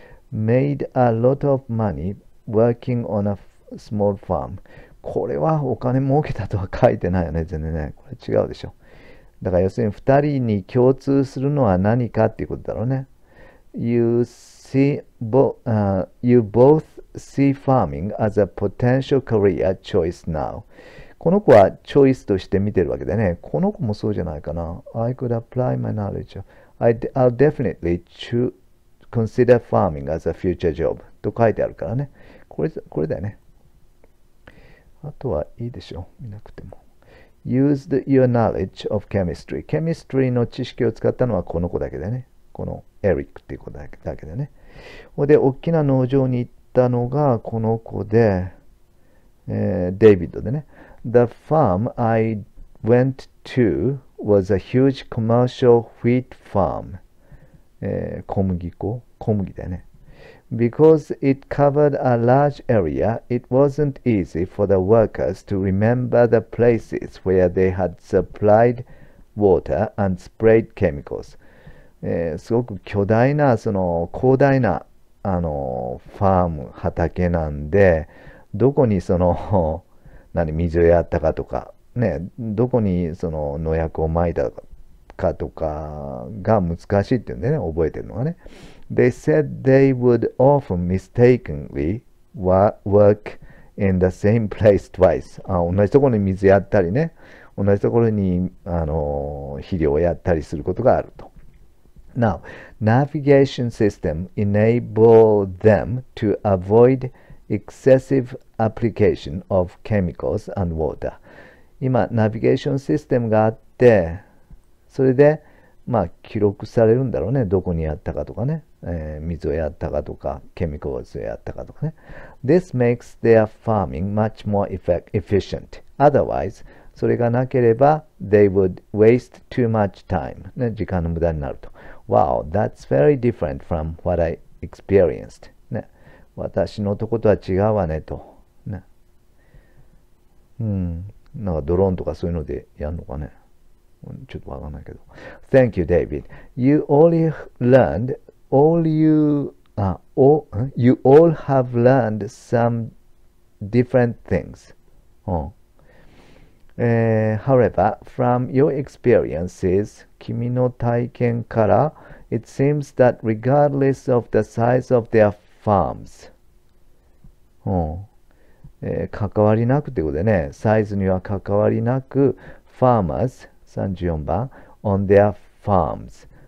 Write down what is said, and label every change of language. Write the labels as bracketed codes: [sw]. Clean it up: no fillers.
[en] Made a lot of money working on a small farm. [ja] これはお金儲けたとは書いてないよね、全然ね。これ違うでしょ。だから要するに2人に共通するのは何かっていうことだろうね。 [en] You both see farming as a potential career choice now. [ja] この子はチョイスとして見てるわけでね。この子もそうじゃないかな。 [en] I could apply my knowledge. I'll definitely consider farming as a future job. [ja] と書いてあるからね。これだよね。あとはいいでしょ。見なくても。 [en] Used your knowledge of chemistry. [ja] ケミストリーの知識を使ったのはこの子だけでね。このエリックっていう子だけでね。で、大きな農場に行ったのがこの子で、デイビッドでね。 [en] The farm I went to was a huge commercial wheat farm. [ja] 小麦だよね。 [en] Because it covered a large area, it wasn't easy for the workers to remember the places where they had supplied water and sprayed chemicals. [ja] すごく巨大な、広大な、ファーム、畑なんで、どこに水をやったかとか、ね、どこに農薬をまいたかとかが難しいっていうんでね、覚えてるのがね。 [en] They said they would often mistakenly work in the same place twice. [ja] 同じところに水やったりね、同じところに肥料をやったりすることがあると。 [en] Now, navigation system enable them to avoid excessive application of chemicals and water. [ja] 今、ナビゲーションシステムがあって、それで、記録されるんだろうね。どこにやったかとかね。水をやったかとか、ケミカルをやったかとかね。 [en] This makes their farming much more efficient. Otherwise, [ja] それがなければ、 [en] they would waste too much time. [ja] ね、時間の無駄になると。 [en] Wow, that's very different from what I experienced. [ja] ね、私のとことは違うわねと。ね、なんかドローンとかそういうのでやるのかね。ちょっとわかんないけど。 [en] Thank you, David. You all have learned some different things. However, from your experiences, [ja] 君の体験から、 [en] it seems that regardless of the size of their farms, [ja] 関わりなくってことでね、サイズには関わりなく、 [en] farmers [ja] 34番 [en] on their farms.